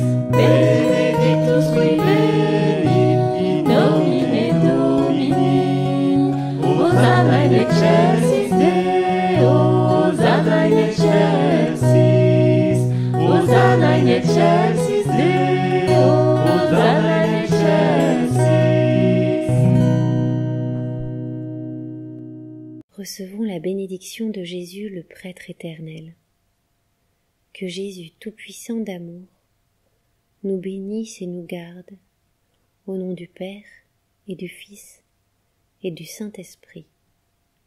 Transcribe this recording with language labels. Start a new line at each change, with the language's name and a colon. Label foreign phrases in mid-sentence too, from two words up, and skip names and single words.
Latin: Benedictus qui venit in nomine Domini. Hosanna in excelsis Deo, Hosanna in excelsis. Hosanna in excelsis Deo, Hosanna in excelsis.
French: Recevons la bénédiction de Jésus le prêtre éternel. Que Jésus tout-puissant d'amour nous bénisse et nous garde, au nom du Père et du Fils et du Saint-Esprit.